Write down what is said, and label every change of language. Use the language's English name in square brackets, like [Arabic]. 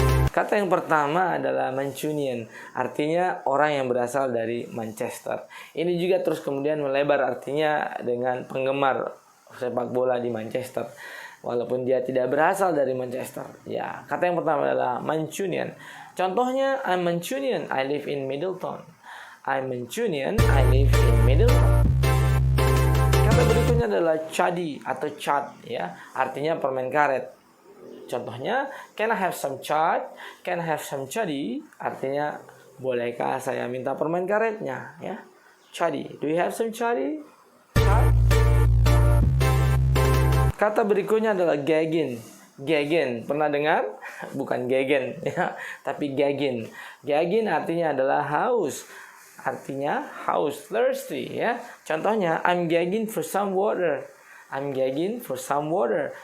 [Indonesian] Kata yang pertama adalah Mancunian, artinya orang yang berasal dari Manchester. Ini juga terus kemudian melebar artinya dengan penggemar sepak bola di Manchester, walaupun dia tidak berasal dari Manchester. Ya, kata yang pertama adalah Mancunian. Contohnya, [English] I'm Mancunian, I live in Middleton. I'm Mancunian, I live in Middleton. [Indonesian] Kata berikutnya adalah chuddy atau chud, ya, artinya permen karet. Contohnya, [English] can I have some chud? Can I have some chuddy? [Indonesian] Artinya, bolehkah saya minta permen karetnya? [English] Ya, chuddy. Do you have some chuddy? Chud? [Indonesian] Kata berikutnya adalah gagging. Gagging, pernah dengar? Bukan gegen, ya, tapi gagging. Gagging artinya adalah haus. Artinya haus, [English] thirsty, [Indonesian] ya. Contohnya, [English] I'm gagging for some water. I'm gagging for some water.